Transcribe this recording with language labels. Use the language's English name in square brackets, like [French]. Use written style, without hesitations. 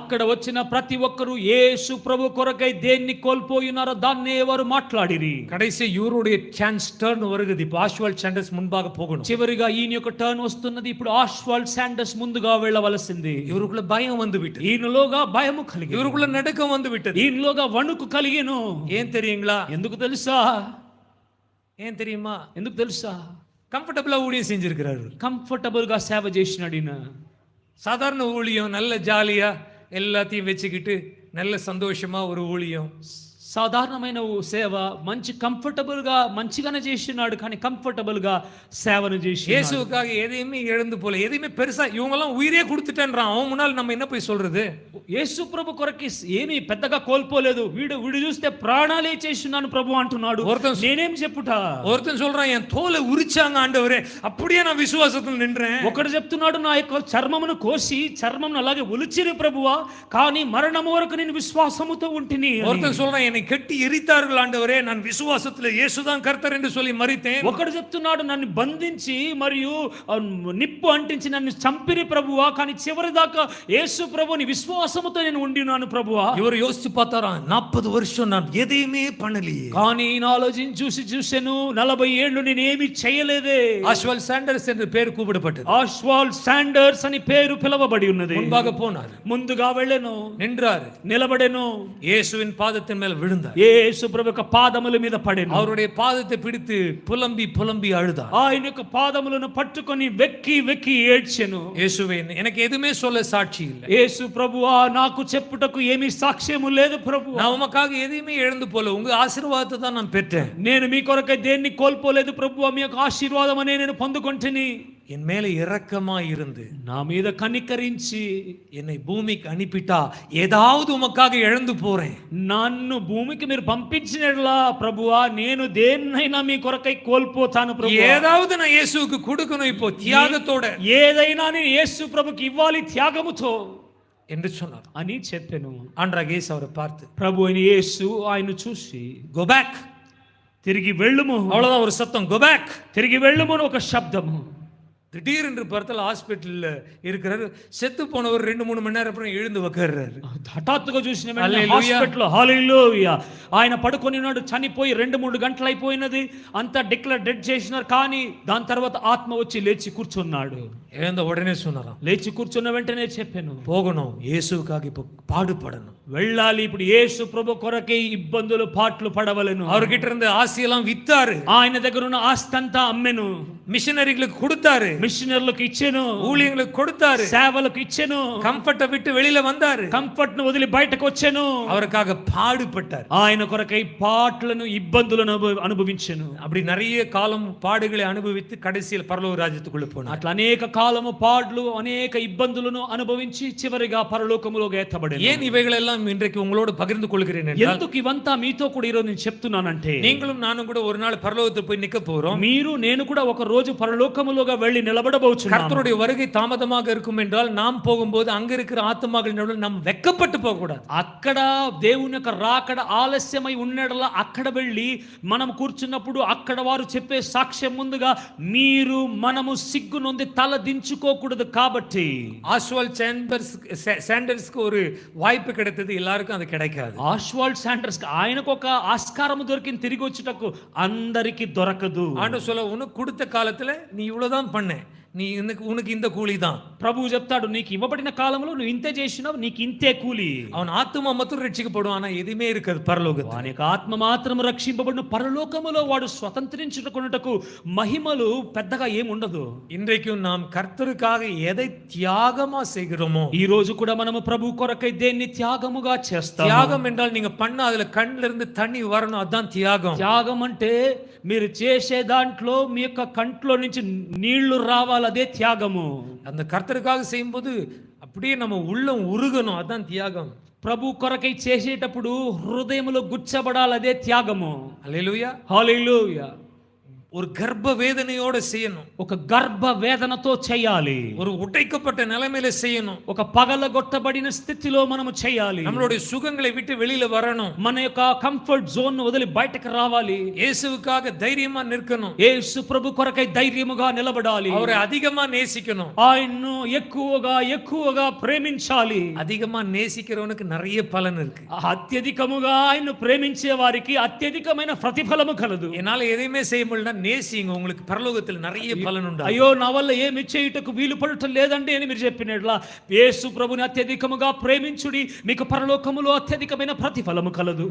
[Telugu] అక్కడ వచ్చిన ప్రతి ఒక్కరు యేసు ప్రభు కొరకై దేన్ని కోల్పోయినారో దాన్నే వారు మాట్లాడిరి. [Tamil] கடைசி இவருடைய சான்ஸ் டர்ன் வருகிறது. இப்போ ஆஸ்வால்ட் சாண்டர்ஸ் முன்பாக போகணும். [Telugu] చివరిగా ఈయన యొక్క టర్న్ వస్తున్నది. ఇప్పుడు ఆస్వాల్డ్ శాండర్స్ ముందుగా వెళ్ళవలసింది. [Tamil] இவருக்குள்ள பயம் வந்து விட்டது. [Telugu] ఈయనలోగా భయము కలిగి, [Tamil] இவருக்குள்ள நடுக்கம் வந்து விட்டது. [Telugu] ఈయనలోగా వణుకు కలిగెను. [Tamil] ஏன் தெரியுங்களா? [Telugu] ఎందుకు తెలుసా? [Tamil] ஏன் தெரியுமா? [Telugu] ఎందుకు తెలుసా? [Tamil] கம்ஃபர்டபிளா ஊழியம் செஞ்சிருக்கிறாரு. [Telugu] కంఫర్టబుల్ గా సేవ చేసినాడు ఈయన. [Tamil] சாதாரண ஊழியம், நல்ல ஜாலியா எல்லாத்தையும் வச்சுக்கிட்டு நல்ல சந்தோஷமா ஒரு ஊழியம். [Telugu] సాధారణమైన సేవ, మంచి కంఫర్టబుల్ గా మంచిగానే చేసినాడు. కానీ కంఫర్టబుల్ గా సేవను చేసి [Tamil] இயேசுவுக்காக எதையுமே இழந்து போல, எதையுமே பெருசா இவங்க எல்லாம் உயிரே கொடுத்துட்டேன்றான். அவன் முன்னால் நம்ம என்ன போய் சொல்றது? [Telugu] యేసు ప్రభు కొరకి ఏమీ పెద్దగా కోల్పోలేదు. వీడు చూస్తే ప్రాణాలే చేస్తున్నాను ప్రభు అంటున్నాడు. నేనేం చెప్పుట? [Tamil] ஒருத்தன் சொல்றான், என் தோலை உரிச்சாங்க ஆண்டவரே, அப்படியே நான் விசுவாசத்தில் நின்றேன். [Telugu] ఒకడు చెప్తున్నాడు, నా యొక్క చర్మమును కోసి చర్మమును అలాగే ఒలిచిరి ప్రభువా, కానీ మరణము వరకు నేను విశ్వాసముతో ఉంటిని. [Tamil] ஒருத்தன் சொல்றான், என்னை கட்டி எரித்தார்கள் ஆண்டவரே, நான் விசுவாசத்துல இயேசுதான் கர்த்தர் என்று சொல்லி மரித்தேன். [Telugu] ఒకడు చెప్తున్నాడు, నన్ను బంధించి మరియు నిప్పు అంటించి నన్ను చంపిరి ప్రభువా, కానీ చివరి దాకా యేసు ప్రభుని విశ్వాసముతో నేను ఉండినాను ప్రభువా. [Tamil] இவர் யோசிச்சு பார்த்தாரா, 40 வருஷம் நான் எதையுமே பண்ணலையே. [Telugu] కానీ ఈయన ఆలోచించి చూసాను, 40 ఏళ్ళు నేనేమి చేయలేదే. [Tamil] ஆஸ்வால்ட் சாண்டர்ஸ் என்று பேர் கூப்பிடப்பட்டது. [Telugu] ఆస్వాల్డ్ శాండర్స్ అని పేరు పిలవబడి ఉన్నది. [Tamil] முன்பாக போனார், [Telugu] ముందుగా వెళ్ళెను, [Tamil] நின்றார், [Telugu] నిలబడెను, [Tamil] இயேசுவின் பாதத்தின் மேல் விழுந்தார். [Telugu] యేసు ప్రభు యొక్క పాదముల మీద పడెను. [Tamil] அவருடைய பாதத்தை பிடித்து புலம்பி புலம்பி அழுதார். [Telugu] ఆయన యొక్క పాదములను పట్టుకొని వెక్కి వెక్కి ఏడ్చెను. [Tamil] இயேசுவே, எனக்கு எதுவுமே சொல்ல சாட்சி இல்லை. [Telugu] యేసు ప్రభువా, నాకు చెప్పుటకు ఏమీ సాక్ష్యము లేదు ప్రభువా. [Tamil] நான் உமக்காக எதையுமே இழந்து போல, உங்க ஆசீர்வாதத்தை தான் நான் பெற்றேன். [Telugu] నేను మీ కొరకై దేన్ని కోల్పోలేదు ప్రభువా, మీ యొక్క ఆశీర్వాదమనే నేను పొందుకొంటిని. [Tamil] என் மேல இரக்கமா இருந்து [Telugu] నా మీద కనికరించి [Tamil] என்னை பூமிக்கு அனுப்பிட்டா ஏதாவது உமக்காக இழந்து போறேன். [Telugu] నన్ను భూమికి మీరు పంపించినట్లా ప్రభువా నేను దేన్నైనా మీ కొరకై కోల్పోతాను ప్రభువా. [Tamil] ஏதாவது நான் இயேசுவுக்கு கொடுக்கணும் இப்போ தியாகத்தோட [Telugu] ఏదైనా నేను యేసు ప్రభుకి ఇవ్వాలి త్యాగముతో [Tamil] என்று சொன்னார். [Telugu] అని చెప్పాను. [Tamil] ஆண்டவராகிய இயேசு அவரை பார்த்து [Telugu] ప్రభు అయిన యేసు ఆయన చూసి [English] go back, [Telugu] తిరిగి వెళ్ళుము, [Tamil] அவ்வளவுதான் ஒரு சத்தம், [English] go back. [Telugu] తిరిగి వెళ్ళుము అని ఒక శబ్దము. [Tamil] திடீரென்று பார்த்தால் ஹாஸ்பிட்டல்ல இருக்கிறாரு. செத்து போனவர் 2-3 மணி நேரம் அப்புறம் எழுந்து உட்கார்றாரு. [Telugu] హఠాత్తుగా చూసిన వెంటనే హల్లెలూయా. హాస్పిటల్ హల్లెలూయా ఆయన పడుకొని ఉన్నాడు, చనిపోయి 2-3 గంటలు అయిపోయినది, అంతా డిక్లేర్ డెడ్ చేసినారు. కానీ దాని తర్వాత ఆత్మ వచ్చి లేచి కూర్చున్నాడు. [Tamil] எழுந்த உடனே சொன்னாராம், [Telugu] లేచి కూర్చున్న వెంటనే చెప్పాను, [Tamil] போகணும், இயேசுவுக்காக இப்போ பாடுபடணும், [Telugu] వెళ్ళాలి, ఇప్పుడు యేసు ప్రభు కొరకే ఇబ్బందులు పాట్లు పడవలెను. [Tamil] அவர்கிட்ட இருந்த ஆசையெல்லாம் வித்தாரு, [Telugu] ఆయన దగ్గర ఉన్న ఆస్తి అంతా అమ్మెను, [Tamil] மிஷனரிகளுக்கு கொடுத்தாரு, [Telugu] మిషనర్లకు ఇచ్చెను, [Tamil] ஊழியங்களுக்கு கொடுத்தாரு, [Telugu] సేవలకు ఇచ్చెను, [Tamil] கம்ஃபர்ட்டை விட்டு வெளியில வந்தாரு, [Telugu] కంఫర్ట్ ను వదిలి బయటకు వచ్చెను. [Tamil] அவருக்காக பாடுபட்டார். [Telugu] ఆయన కొరకై పాటలను ఇబ్బందులను అనుభవించెను. [Tamil] அப்படி நிறைய காலம் பாடுகளை அனுபவித்து கடைசியில் பரலோக ராஜ்யத்துக்குள்ள போனார். [Telugu] అట్లా అనేక కాలము పాడ్లు అనేక ఇబ్బందులను అనుభవించి చివరిగా పరలోకములోకి ఎత్తబడెను. [Tamil] ஏன் இவைகளெல்லாம் இன்றைக்கு உங்களோடு பகிர்ந்து கொள்கிறேன் என்றால், [Telugu] ఎందుకు ఇవంతా మీతో కూడా ఈరోజు నేను చెప్తున్నానంటే, [Tamil] நீங்களும் நானும் கூட ஒரு நாள் பரலோகத்துக்கு போய் நிக்க போறோம். [Telugu] మీరు నేను కూడా ఒక రోజు పరలోకములోగా వెళ్ళి నిలబడబోచున్నాము. [Tamil] கர்த்தருடைய வருகை தாமதமாக இருக்கும் என்றால் நாம் போகும்போது அங்க இருக்கிற ஆத்துமாக்கள் நடுவில் நாம் வெக்கப்பட்டு போக கூடாது. [Telugu] అక్కడ దేవుని యొక్క రాకడ ఆలస్యమై ఉన్నడలా అక్కడ వెళ్ళి మనం కూర్చున్నప్పుడు అక్కడ వారు చెప్పే సాక్ష్యం ముందుగా మీరు మనము సిగ్గు నొంది తల దించుకోకూడదు. కాబట్టి [Tamil] ஆஸ்வால்ட் சாண்டர்ஸ்க்கு ஒரு வாய்ப்பு கிடைத்தது, எல்லாருக்கும் அது கிடைக்காது. [Telugu] ఆస్వాల్డ్ శాండర్స్ ఆయనకు ఒక ఆస్కారం దొరికింది, తిరిగి వచ్చుటకు అందరికి దొరకదు. [Tamil] ஆண்டவர் சொல்ல, உனக்கு கொடுத்த காலத்துல நீ இவ்வளவுதான் பண்ண, நீ உனக்கு இந்த கூலி தான். [Telugu] ప్రభువు చెప్తాడు, నీకు ఇవ్వబడిన కాలంలో నువ్వు ఇంతే చేసినావు, నీకు ఇంతే కూలి. [Tamil] அவன் ஆத்துமா மாத்திரம் ரட்சிக்கப்படும், ஆனா எதுவுமே இருக்காது பரலோகத்துல. [Telugu] వాని యొక్క ఆత్మ మాత్రం రక్షింపబడిన పరలోకములో వాడు స్వతంత్రించుకొనుటకు మహిమలు పెద్దగా ఏముండదు. [Tamil] இன்றைக்கும் நாம் கர்த்தருக்காக எதை தியாகமா செய்கிறோமோ, [Telugu] ఈ రోజు కూడా మనము ప్రభు కొరకై దేన్ని త్యాగముగా చేస్తాము. [Tamil] தியாகம் என்றால் நீங்க பண்ண அதுல கண்ணுல இருந்து தண்ணி வரணும், அதான் தியாகம். [Telugu] త్యాగం అంటే మీరు చేసే దాంట్లో మీ యొక్క కంట్లో నుంచి నీళ్లు రావాలి, అదే త్యాగము. [Tamil] அந்த கர்த்தருக்காக செய்யும்போது அப்படியே நம்ம உள்ளம் உருகணும், அதான் தியாகம். [Telugu] ప్రభు కొరకై చేసేటప్పుడు హృదయములో గుచ్చబడాలి, అదే త్యాగము. [Tamil] அல்லேலூயா. [Telugu] హల్లెలూయా. [Tamil] ஒரு கர்ப்ப வேதனையோட செய்யணும், [Telugu] ఒక గర్భ వేదనతో చేయాలి, [Tamil] ஒரு உடைக்கப்பட்ட நிலைமையில செய்யணும், [Telugu] ఒక పగలగొట్టబడిన స్థితిలో మనము చేయాలి. [Tamil] நம்மளுடைய சுகங்களை விட்டு வெளியில வரணும், [Telugu] మన యొక్క కంఫర్ట్ జోన్ వదిలి బయటకు రావాలి. [Tamil] இயேசுவுக்காக தைரியமா நிற்கணும், [Telugu] యేసు ప్రభు కొరకై ధైర్యముగా నిలబడాలి, [Tamil] அவரை அதிகமா நேசிக்கணும். [Telugu] ఆయన్ను ఎక్కువగా ప్రేమించాలి. [Tamil] அதிகமா நேசிக்கிறவனுக்கு நிறைய பலன் இருக்கு. [Telugu] అత్యధికముగా ఆయన్ను ప్రేమించే వారికి అత్యధికమైన ప్రతిఫలము కలదు. [Tamil] என்னால எதையுமே செய்ய முடியல, நேசிங்க, உங்களுக்கு பரலோகத்தில் நிறைய பலன் உண்டு. [Telugu] అయ్యో నా వల్ల ఏమి చేయుటకు వీలు పడటం లేదండి అని మీరు చెప్పినట్లా యేసు ప్రభుని అత్యధికముగా ప్రేమించుడి, మీకు పరలోకములో అత్యధికమైన ప్రతిఫలము కలదు.